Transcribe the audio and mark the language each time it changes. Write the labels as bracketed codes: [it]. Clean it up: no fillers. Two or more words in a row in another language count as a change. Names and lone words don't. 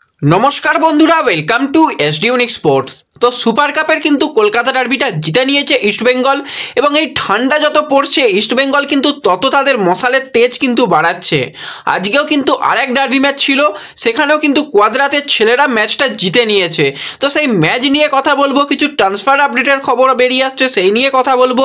[bn] নমস্কার বন্ধুরা [en] welcome to SD Unique Sports. [bn] তো সুপার কাপের কিন্তু কলকাতা ডার্বিটা জিতে নিয়েছে ইস্ট বেঙ্গল এবং এই ঠান্ডা যত পড়ছে ইস্ট বেঙ্গল কিন্তু তত তাদের মশালের তেজ কিন্তু বাড়াচ্ছে। আজকেও কিন্তু আরেক ডার্বি ম্যাচ ছিল, সেখানেও কিন্তু কোয়াদ্রাতের ছেলেরা ম্যাচটা জিতে নিয়েছে। তো সেই ম্যাচ নিয়ে কথা বলবো, কিছু ট্রান্সফার আপডেটের খবর বেরিয়ে আসছে সেই নিয়ে কথা বলবো।